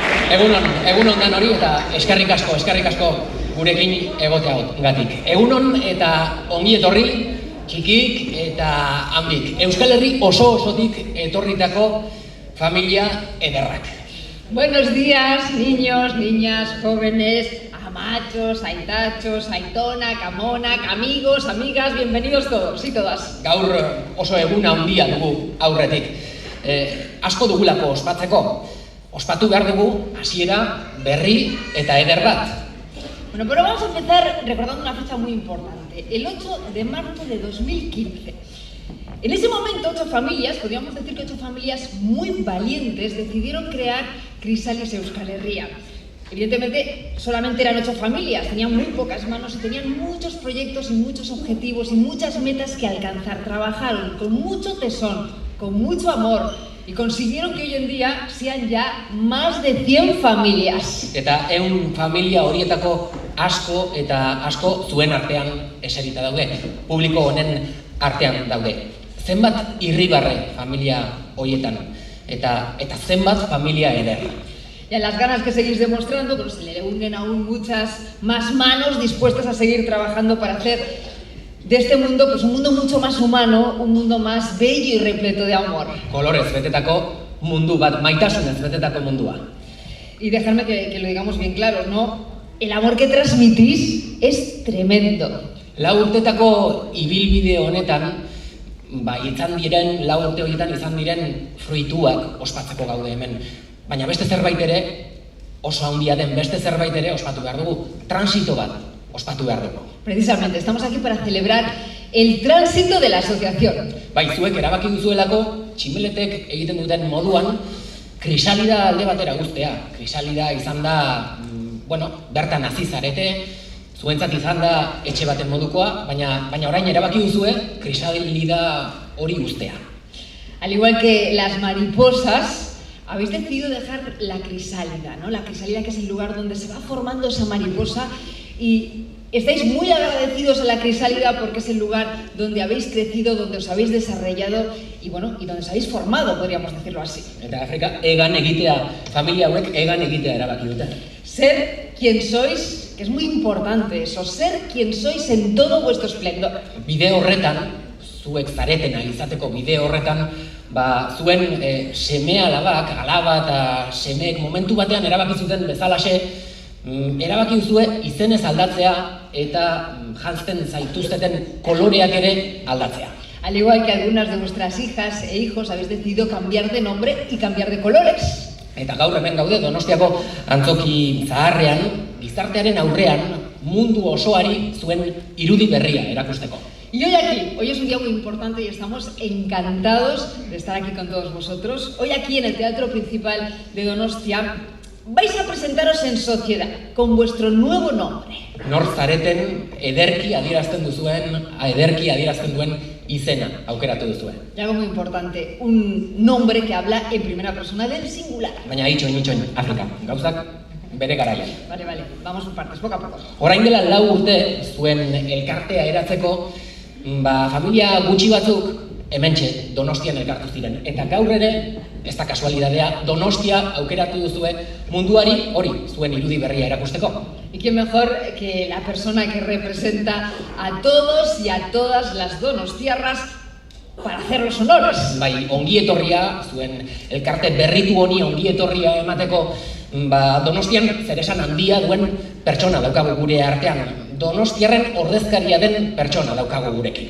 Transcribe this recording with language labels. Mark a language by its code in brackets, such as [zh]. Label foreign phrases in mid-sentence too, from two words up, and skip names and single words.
[eu] Egunon dan hori eta eskerrik asko gurekin egoteagatik. Egunon eta ongi etorri txikik eta handik. Euskal Herri osotik etorritako familia ederrak. [es] Buenos días, niños, niñas, jóvenes, [eu] amachos, aitachos, aitonak, amonak, [es] amigos, amigas, bienvenidos todos y todas. [eu] Gaur oso egun handia dugu aurretik. Asko dugulako ospatzeko. Ospatu behar dugu hasiera berri eta eder bat. [es] Bueno, pero vamos a empezar recordando una fecha muy importante, el 8 de marzo de 2015. En ese momento, 8 familias, podríamos decir que 8 familias muy valientes, decidieron crear Crisálida Euskal Herria. Evidentemente, solamente eran 8 familias, tenían muy pocas manos y tenían muchos proyectos y muchos objetivos y muchas metas que alcanzar. Trabajaron con mucho tesón, con mucho amor y consiguieron que hoy en día sean ya más de 100 familias. [eu] Eta 100 familia horietako asko zuen artean eserita daude, publiko honen artean daude. Zenbat irribarre familia horietan eta zenbat familia eder. [es] Y a las ganas que seguís demostrando, pues se le unen aún muchas más manos dispuestas a seguir trabajando para hacer de este mundo pues un mundo mucho más humano, un mundo más bello y repleto de amor. [eu] Kolorez betetako mundu bat, maitasunez betetako mundua. [es] Y dejadme que lo digamos bien claro, ¿no? El amor que transmitís es tremendo. [eu] 4 urtetako ibilbide honetan, izan diren, 4 urte horietan izan diren fruituak ospatzeko gaude hemen. Baina beste zerbait ere, oso handia den beste zerbait ere ospatu behar dugu. Transito bat ospatu behar dugu. [es] Precisamente, estamos aquí para celebrar el tránsito de la asociación. [eu] Zuek erabaki duzuelako, tximeletek egiten duten moduan, Crisálida alde batera guztea. Crisálida izan da, bertan hasi zarete, zuentzat izan da etxe baten modukoa, baina orain erabaki duzue Crisálida hori guztea. [es] Al igual que las mariposas, habéis decidido dejar la crisálida, ¿no? La crisálida, que es el lugar donde se va formando esa mariposa, y estáis muy agradecidos a la crisálida porque es el lugar donde habéis crecido, donde os habéis desarrollado y donde os habéis formado, podríamos decirlo así. [eu] Eta Afrika egan egitea, familia hauek egan egitea erabaki dute. [es] Ser quien sois, que es muy importante eso, ser quien sois en todo vuestro esplendor. [eu] Bide horretan, zuek zaretena izateko bide horretan, zuen seme-alabak, alaba eta semeek momentu batean erabaki zuten bezalaxe, erabaki duzue izenez aldatzea eta janzten zaituzteten koloreak ere aldatzea. [es] Al igual que algunas de vuestras hijas e hijos habéis decidido cambiar de nombre y cambiar de colores. [eu] Eta gaur hemen gaude Donostiako antzoki zaharrean, gizartearen aurrean, mundu osoari zuen irudi berria erakusteko. [es] Y hoy es un día muy importante y estamos encantados de estar aquí con todos vosotros. Hoy aquí en el Teatro Principal de Donostia vais a presentaros en sociedad con vuestro nuevo nombre. [eu] Nor zareten ederki adierazten duen izena aukeratu duzuen. [es] Y algo muy importante, un nombre que habla en primera persona del singular. [eu] Baina itxoin, Afrika, gauzak bere garaian. [es] Vale, vamos por partes, poco a poco. [eu] Orain dela 4 urte zuen elkartea eratzeko, familia gutxi batzuk hementxe Donostian elkartu ziren. Eta gaur ere, ez da kasualidadea, Donostia aukeratu duzue munduari hori zuen irudi berria erakusteko. [es] Y quién mejor que la persona que representa a todos y a todas las donostiarras para hacer los honores. [eu] Ongi etorria, zuen elkarte berritu honi ongi etorria emateko, Donostian zeresan handia duen pertsona daukagu gure artean. Donostiarren ordezkaria den pertsona daukagu gurekin.